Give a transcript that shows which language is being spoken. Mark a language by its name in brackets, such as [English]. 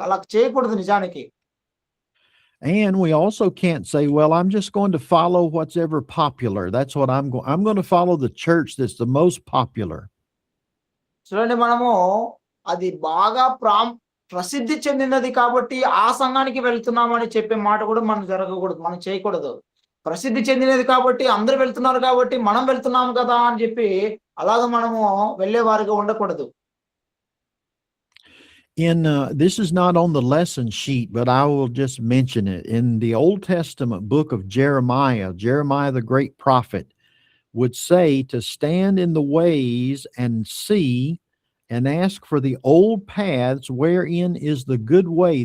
[Telugu] అలా చేయకూడదు నిజానికి. [English] And we also can't say, well, I'm just going to follow what's ever popular. That's what I'm going to follow the church that's the most popular. [Telugu] చూడండి, మనము అది బాగా ప్రసిద్ధి చెందినది కాబట్టి ఆ సంఘానికి వెళ్తున్నామని చెప్పే మాట కూడా మనం జరగకూడదు, మనం చేయకూడదు. ప్రసిద్ధి చెందినది కాబట్టి అందరూ వెళ్తున్నారు కాబట్టి మనం వెళ్తున్నాము కదా అని చెప్పి అలాగ మనము వెళ్ళేవారిగా ఉండకూడదు. [English] This is not on the lesson sheet, but I will just mention it. In the Old Testament book of Jeremiah the great prophet would say to stand in the ways and see and ask for the old paths wherein is the good way.